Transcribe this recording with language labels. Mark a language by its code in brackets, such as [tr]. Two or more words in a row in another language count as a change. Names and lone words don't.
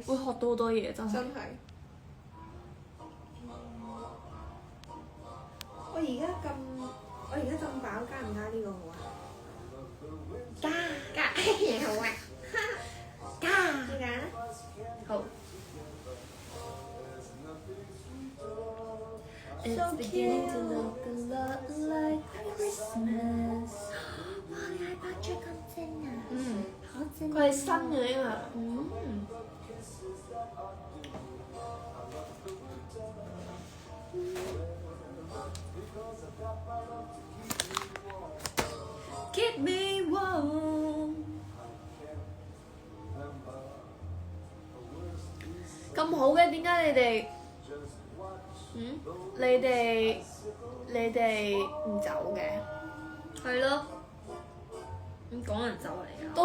[yue] 會學到好多嘢真係。真係。我而家咁飽，加唔加呢個好啊？加嘢好啊！加。點解咧？好。 [en] It's beginning to look a lot like Christmas。 [yue] 哇！你 iPad 最咁正啊！嗯。好正。佢係新嘅呢個。 [en] 嗯。Keep me warm。 [yue] 咁好嘅，點解你哋？你哋唔走嘅？係咯。咁講人走嚟㗎？